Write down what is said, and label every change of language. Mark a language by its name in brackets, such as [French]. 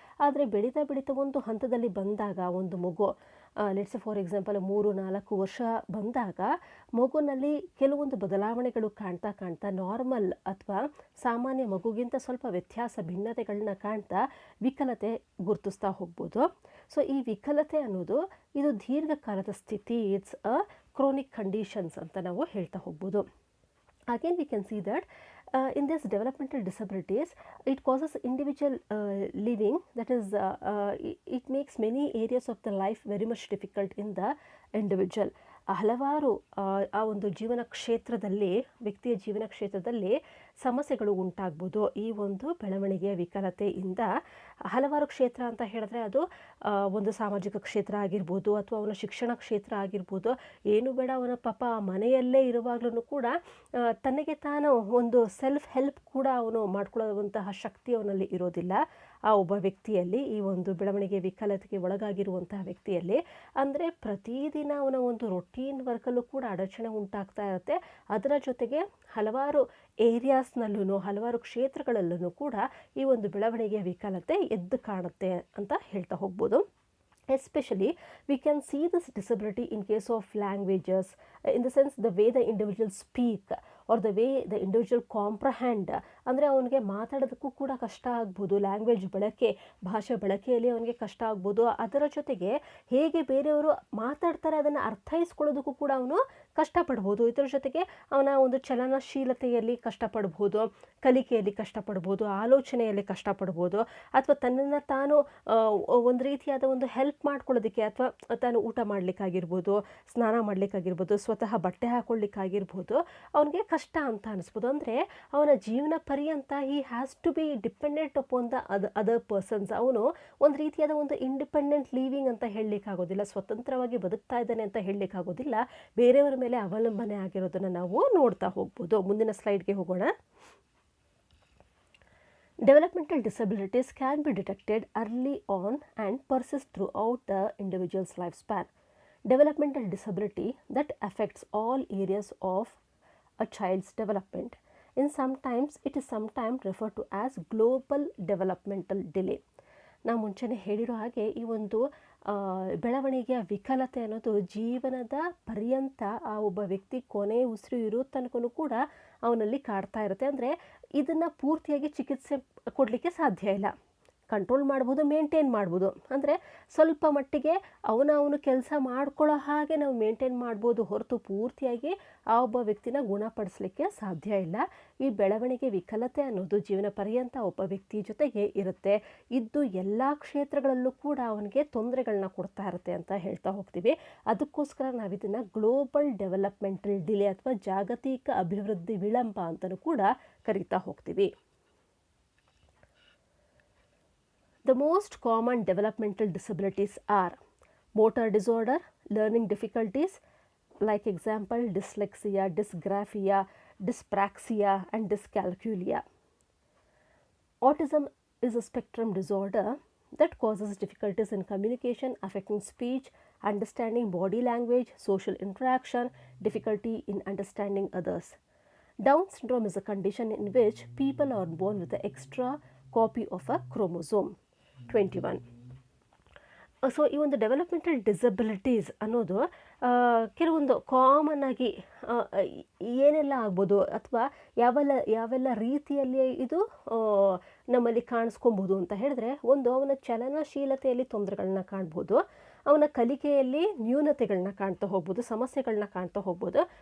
[Kannada] ಆದರೆ ಬೆಳೀತಾ ಬೆಳೀತಾ ಒಂದು ಹಂತದಲ್ಲಿ ಬಂದಾಗ ಒಂದು ಮಗು [English] let's for example [Kannada] 3-4 ವರ್ಷ ಬಂದಾಗ ಮಗುನಲ್ಲಿ ಕೆಲವೊಂದು ಬದಲಾವಣೆಗಳು ಕಾಣ್ತಾ ನಾರ್ಮಲ್ ಅಥವಾ ಸಾಮಾನ್ಯ ಮಗುಗಿಂತ ಸ್ವಲ್ಪ ವ್ಯತ್ಯಾಸ ಭಿನ್ನತೆಗಳನ್ನ ಕಾಣ್ತಾ ವಿಕಲತೆ ಗುರುತಿಸ್ತಾ ಹೋಗ್ಬೋದು. ಸೊ ಈ ವಿಕಲತೆ ಅನ್ನೋದು ಇದು ದೀರ್ಘಕಾಲದ ಸ್ಥಿತಿ, [English] it's a chronic conditions [Kannada] ಅಂತ ನಾವು ಹೇಳ್ತಾ ಹೋಗ್ಬೋದು. [English] Again we can see that in this developmental disabilities it causes individual living, that is it makes many areas of the life very much difficult in the individual. [Kannada] ಹಲವಾರು ಆ ಒಂದು ಜೀವನ ಕ್ಷೇತ್ರದಲ್ಲಿ, ವ್ಯಕ್ತಿಯ ಜೀವನ ಕ್ಷೇತ್ರದಲ್ಲಿ ಸಮಸ್ಯೆಗಳು ಉಂಟಾಗ್ಬೋದು. ಈ ಒಂದು ಬೆಳವಣಿಗೆಯ ವಿಕಲತೆಯಿಂದ ಹಲವಾರು ಕ್ಷೇತ್ರ ಅಂತ ಹೇಳಿದ್ರೆ ಅದು ಒಂದು ಸಾಮಾಜಿಕ ಕ್ಷೇತ್ರ ಆಗಿರ್ಬೋದು, ಅಥವಾ ಅವನ ಶಿಕ್ಷಣ ಕ್ಷೇತ್ರ ಆಗಿರ್ಬೋದು. ಏನು ಬೇಡ, ಅವನ ಪಾಪ ಮನೆಯಲ್ಲೇ ಇರುವಾಗಲೂ ಕೂಡ ತನಗೆ ತಾನು ಒಂದು ಸೆಲ್ಫ್ ಹೆಲ್ಪ್ ಕೂಡ ಅವನು ಮಾಡ್ಕೊಳ್ಳುವಂತಹ ಶಕ್ತಿ ಅವನಲ್ಲಿ ಇರೋದಿಲ್ಲ ಆ ಒಬ್ಬ ವ್ಯಕ್ತಿಯಲ್ಲಿ, ಈ ಒಂದು ಬೆಳವಣಿಗೆ ವಿಕಲತೆಗೆ ಒಳಗಾಗಿರುವಂತಹ ವ್ಯಕ್ತಿಯಲ್ಲಿ. ಅಂದರೆ ಪ್ರತಿದಿನ ಅವನ ಒಂದು ರೊಟೀನ್ ವರ್ಕಲ್ಲೂ ಕೂಡ ಅಡಚಣೆ ಉಂಟಾಗ್ತಾ ಇರುತ್ತೆ. ಅದರ ಜೊತೆಗೆ ಹಲವಾರು ಏರಿಯಾಸ್ನಲ್ಲೂ, ಹಲವಾರು ಕ್ಷೇತ್ರಗಳಲ್ಲೂ ಕೂಡ ಈ ಒಂದು ಬೆಳವಣಿಗೆಯ ವಿಕಲತೆ ಎದ್ದು ಕಾಣುತ್ತೆ ಅಂತ ಹೇಳ್ತಾ ಹೋಗ್ಬೋದು. [English] Especially we can see this disability in case of languages, in the sense the way the individual speak or the way the individual comprehend. [Kannada] ಅಂದರೆ ಅವನಿಗೆ ಮಾತಾಡೋದಕ್ಕೂ ಕೂಡ ಕಷ್ಟ ಆಗ್ಬೋದು, ಲ್ಯಾಂಗ್ವೇಜ್ ಬಳಕೆ, ಭಾಷೆ ಬಳಕೆಯಲ್ಲಿ ಅವನಿಗೆ ಕಷ್ಟ ಆಗ್ಬೋದು. ಅದರ ಜೊತೆಗೆ ಹೇಗೆ ಬೇರೆಯವರು ಮಾತಾಡ್ತಾರೆ ಅದನ್ನು ಅರ್ಥೈಸ್ಕೊಳ್ಳೋದಕ್ಕೂ ಕೂಡ ಅವನು ಕಷ್ಟಪಡ್ಬೋದು. ಇದರ ಜೊತೆಗೆ ಅವನ ಒಂದು ಚಲನಶೀಲತೆಯಲ್ಲಿ ಕಷ್ಟಪಡ್ಬೋದು, ಕಲಿಕೆಯಲ್ಲಿ ಕಷ್ಟಪಡ್ಬೋದು, ಆಲೋಚನೆಯಲ್ಲಿ ಕಷ್ಟಪಡ್ಬೋದು, ಅಥವಾ ತನ್ನನ್ನು ತಾನು ಒಂದು ರೀತಿಯಾದ ಒಂದು ಹೆಲ್ಪ್ ಮಾಡ್ಕೊಳ್ಳೋದಕ್ಕೆ, ಅಥವಾ ತಾನು ಊಟ ಮಾಡಲಿಕ್ಕಾಗಿರ್ಬೋದು, ಸ್ನಾನ ಮಾಡಲಿಕ್ಕಾಗಿರ್ಬೋದು, ಸ್ವತಃ ಬಟ್ಟೆ ಹಾಕೊಳ್ಳಿಕ್ಕಾಗಿರ್ಬೋದು ಅವನಿಗೆ ಕಷ್ಟ ಅಂತ ಅನಿಸ್ಬೋದು. ಅಂದರೆ ಅವನ ಜೀವನ ಪರ್ಯಂತ [English] He has to be dependent upon the other persons. [Kannada] ಅವನು ಒಂದು ರೀತಿಯಾದ ಒಂದು ಇಂಡಿಪೆಂಡೆಂಟ್ ಲೀವಿಂಗ್ ಅಂತ ಹೇಳಲಿಕ್ಕಾಗೋದಿಲ್ಲ, ಸ್ವತಂತ್ರವಾಗಿ ಬದುಕ್ತಾ ಇದ್ದಾನೆ ಅಂತ ಹೇಳಲಿಕ್ಕಾಗೋದಿಲ್ಲ, ಬೇರೆಯವರ ಮೇಲೆ ಅವಲಂಬನೆ ಆಗಿರೋದನ್ನು ನಾವು ನೋಡ್ತಾ ಹೋಗ್ಬೋದು. ಮುಂದಿನ ಸ್ಲೈಡ್ಗೆ ಹೋಗೋಣ. [English] Developmental disabilities can be detected early on and persist throughout the individual's lifespan. Developmental disability that affects all areas of a child's development. It is sometimes referred to as global developmental delay. [Kannada] ನಾವು ಮುಂಚೆನೇ ಹೇಳಿರೋ ಹಾಗೆ ಈ ಒಂದು ಬೆಳವಣಿಗೆಯ ವಿಕಲತೆ ಅನ್ನೋದು ಜೀವನದ ಪರ್ಯಂತ ಆ ಒಬ್ಬ ವ್ಯಕ್ತಿ ಕೊನೆ ಉಸಿರು ಇರೋ ತನಕನೂ ಕೂಡ ಅವನಲ್ಲಿ ಕಾಡ್ತಾ ಇರುತ್ತೆ. ಅಂದರೆ ಇದನ್ನು ಪೂರ್ತಿಯಾಗಿ ಚಿಕಿತ್ಸೆ ಕೊಡಲಿಕ್ಕೆ ಸಾಧ್ಯ ಇಲ್ಲ. ಕಂಟ್ರೋಲ್ ಮಾಡ್ಬೋದು, ಮೇಂಟೈನ್ ಮಾಡ್ಬೋದು. ಅಂದರೆ ಸ್ವಲ್ಪ ಮಟ್ಟಿಗೆ ಅವನು ಕೆಲಸ ಮಾಡ್ಕೊಳ್ಳೋ ಹಾಗೆ ನಾವು ಮೇಂಟೈನ್ ಮಾಡ್ಬೋದು ಹೊರತು ಪೂರ್ತಿಯಾಗಿ ಆ ಒಬ್ಬ ವ್ಯಕ್ತಿನ ಗುಣಪಡಿಸಲಿಕ್ಕೆ ಸಾಧ್ಯ ಇಲ್ಲ. ಈ ಬೆಳವಣಿಗೆ ವಿಕಲತೆ ಅನ್ನೋದು ಜೀವನ ಪರ್ಯಂತ ಒಬ್ಬ ವ್ಯಕ್ತಿ ಜೊತೆಗೆ ಇರುತ್ತೆ. ಇದ್ದು ಎಲ್ಲ ಕ್ಷೇತ್ರಗಳಲ್ಲೂ ಕೂಡ ಅವನಿಗೆ ತೊಂದರೆಗಳನ್ನ ಕೊಡ್ತಾ ಇರುತ್ತೆ ಅಂತ ಹೇಳ್ತಾ ಹೋಗ್ತೀವಿ. ಅದಕ್ಕೋಸ್ಕರ ನಾವು ಇದನ್ನು ಗ್ಲೋಬಲ್ ಡೆವಲಪ್ಮೆಂಟಲ್ ಡಿಲೇ ಅಥವಾ ಜಾಗತಿಕ ಅಭಿವೃದ್ಧಿ ವಿಳಂಬ ಅಂತಲೂ ಕೂಡ ಕರೀತಾ ಹೋಗ್ತೀವಿ. [English] The most common developmental disabilities are motor disorder, learning difficulties, like example dyslexia, dysgraphia, dyspraxia and dyscalculia. Autism is a spectrum disorder that causes difficulties in communication, affecting speech, understanding body language, social interaction, difficulty in understanding others. Down syndrome is a condition in which people are born with an extra copy of a chromosome 21. [Kannada] So ಈ ಒಂದು developmental disabilities ಅನ್ನೋದು ಕೆಲವೊಂದು common ಆಗಿ ಏನೆಲ್ಲ ಆಗ್ಬೋದು ಅಥವಾ ಯಾವೆಲ್ಲ ರೀತಿಯಲ್ಲಿ ಇದು ನಮ್ಮಲ್ಲಿ ಕಾಣಿಸ್ಕೊಬೋದು ಅಂತ ಹೇಳಿದ್ರೆ, ಒಂದು ಅವನ ಚಲನಶೀಲತೆಯಲ್ಲಿ ತೊಂದರೆಗಳನ್ನ ಕಾಣ್ಬೋದು, ಅವನ ಕಲಿಕೆಯಲ್ಲಿ ನ್ಯೂನತೆಗಳನ್ನ ಕಾಣ್ತಾ ಹೋಗ್ಬೋದು, ಸಮಸ್ಯೆಗಳನ್ನ ಕಾಣ್ತಾ ಹೋಗ್ಬೋದು.